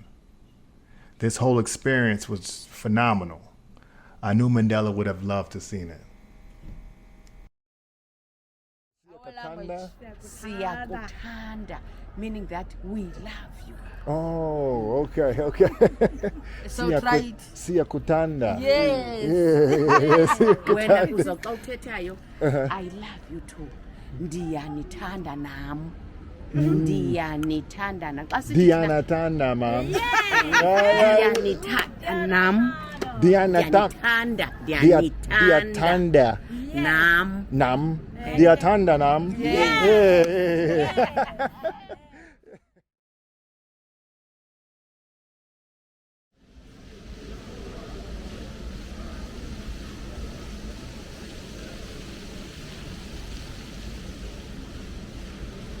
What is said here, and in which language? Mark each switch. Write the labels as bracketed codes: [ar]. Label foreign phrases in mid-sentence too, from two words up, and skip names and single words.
[en] This whole experience was phenomenal. I knew Mandela would have loved to have seen it. Siyakuthanda, meaning that we love you. Oh, okay. So try it. [xh] Siyakutanda. [en] Yes. [xh] Siyakutanda. Wena uzoxa uthethayo, [en] I love you too. [xh] Ndiyanithanda nam. Ndiyanithanda nam. Xa sithi Diyanatanda, ma'am. Ndiyanithanda nam. Diyanatanda. Nam. Nam. Diyatanda nam. [en] Yeah. Welcome